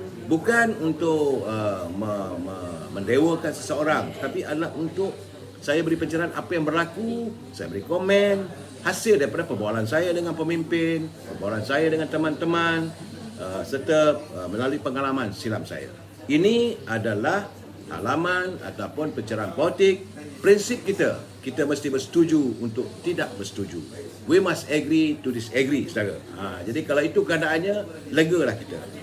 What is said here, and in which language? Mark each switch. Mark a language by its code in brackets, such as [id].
[ms] Bukan untuk mendewakan seseorang, tapi adalah untuk saya beri pencerahan apa yang berlaku, saya beri komen, hasil daripada perbualan saya dengan pemimpin, perbualan saya dengan teman-teman, serta melalui pengalaman silam saya. Ini adalah halaman ataupun pencerahan politik. Prinsip kita mesti bersetuju untuk tidak bersetuju. [en] We must agree to disagree, saudara. [ms] Jadi kalau itu keadaannya, legalah kita.